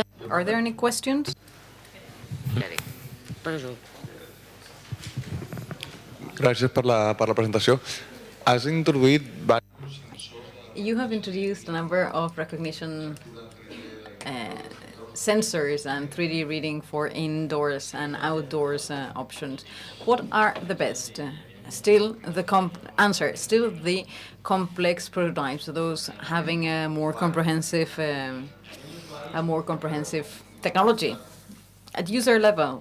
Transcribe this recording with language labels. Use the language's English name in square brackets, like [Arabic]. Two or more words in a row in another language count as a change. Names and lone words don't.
[English] Are there any questions? [Catalan] Perdó. Gràcies per la presentació. Has introduït... [English] You have introduced a number of recognition sensors and 3D reading for indoors and outdoors options. What are the best? Still the complex prototypes, those having a more comprehensive technology at user level.